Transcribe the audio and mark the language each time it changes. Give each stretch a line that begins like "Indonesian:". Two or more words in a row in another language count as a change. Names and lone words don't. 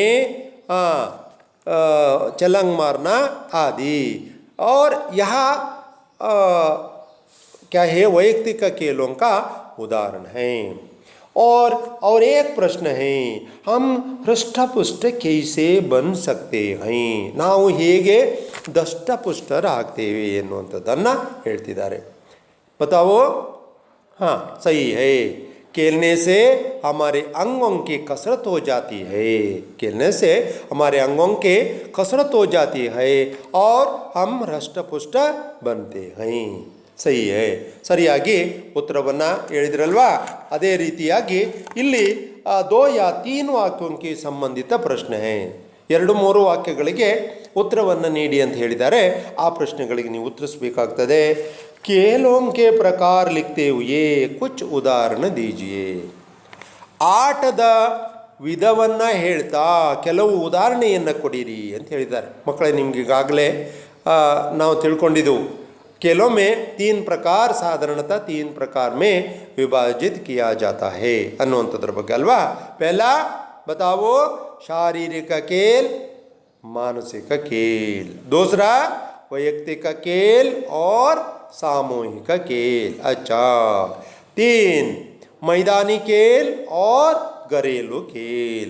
Hindi: हाँ, छलांग मारना आदि. और यहाँ क्या है, वैयक्तिक खेलों का उदाहरण है. और एक प्रश्न है, हम हृष्टपुष्ट कैसे बन सकते हैं,
Kannada: ನಾವು ಹೇಗೆ ದಷ್ಟಪುಷ್ಟರಾಗ್ತೇವೆ ಎನ್ನುವಂಥದ್ದನ್ನು ಹೇಳ್ತಿದ್ದಾರೆ.
Hindi: बताओ. हाँ सही है. खेलने से हमारे अंगों की कसरत हो जाती है, खेलने से हमारे अंगों के कसरत हो जाती है और हम हृष्टपुष्ट बनते हैं. सही है.
Kannada: ಸರಿಯಾಗಿ ಉತ್ತರವನ್ನು ಹೇಳಿದ್ರಲ್ವಾ. ಅದೇ ರೀತಿಯಾಗಿ ಇಲ್ಲಿ
Hindi: 2 या 3 वाक्यों के संबंधित प्रश्न है,
Kannada: 2-3 ವಾಕ್ಯಗಳಿಗೆ ಉತ್ತರವನ್ನು ನೀಡಿ ಅಂತ ಹೇಳಿದ್ದಾರೆ. ಆ ಪ್ರಶ್ನೆಗಳಿಗೆ ನೀವು ಉತ್ತರಿಸಬೇಕಾಗ್ತದೆ.
Hindi: खेलों के प्रकार लिखते हुए कुछ उदाहरण दीजिए.
Kannada: ಆಟದ ವಿಧವನ್ನು ಹೇಳ್ತಾ ಕೆಲವು ಉದಾಹರಣೆಯನ್ನು ಕೊಡಿರಿ ಅಂತ ಹೇಳಿದ್ದಾರೆ. ಮಕ್ಕಳೇ, ನಿಮ್ಗೆ ಈಗಾಗಲೇ ನಾವು ತಿಳ್ಕೊಂಡಿದ್ದೆವು,
Hindi: खेलों में 3 प्रकार, साधारणतः 3 प्रकार में विभाजित किया जाता है
Kannada: ಅನ್ನುವಂಥದ್ರ ಬಗ್ಗೆ ಅಲ್ವಾ.
Hindi: पहला बताओ, शारीरिक खेल, मानसिक खेल. दूसरा वैयक्तिक खेल और सामूहिक खेल. अच्छा. 3 मैदानी खेल और घरेलू खेल.